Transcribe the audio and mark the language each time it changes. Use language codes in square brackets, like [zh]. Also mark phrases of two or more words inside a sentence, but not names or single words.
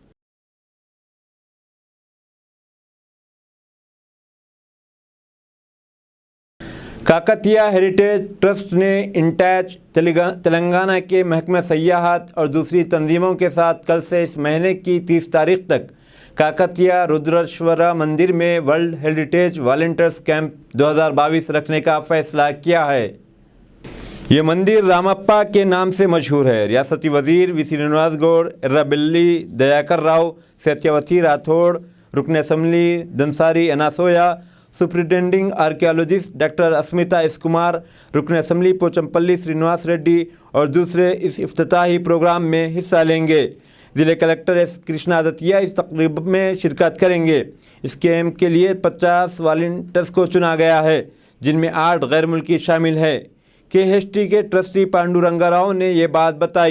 [ur] کاکتیہ ہیریٹیج ٹرسٹ نے انٹیچ تلنگانہ کے محکمہ سیاحت اور دوسری تنظیموں کے ساتھ کل سے اس مہینے کی 30 تاریخ تک کاکتیہ رودریشورا مندر میں ورلڈ ہیریٹیج والنٹیئرز کیمپ 2022 رکھنے کا فیصلہ کیا ہے۔ یہ مندر رامپا کے نام سے مشہور ہے۔ ریاستی وزیر وی سرینواس گوڑ، ایرابیلی دیاکر راؤ، ستیاوتی راتھوڑ، رکن اسمبلی دنساری اناسویا، [en] superintending archaeologist [ur] ڈاکٹر اسمیتا ایس کمار، رکن اسمبلی پوچمپلی سرینواس ریڈی اور دوسرے اس افتتاحی پروگرام میں حصہ لیں گے۔ ضلع کلکٹر ایس کرشنا آدتیہ اس تقریب میں شرکت کریں گے۔ اس کیمپ کے لیے 50 والنٹیئرز کو چنا گیا ہے، جن میں 8 غیر ملکی شامل ہیں۔ KHT کے ٹرسٹی پانڈو رنگا راؤ نے یہ بات بتائی۔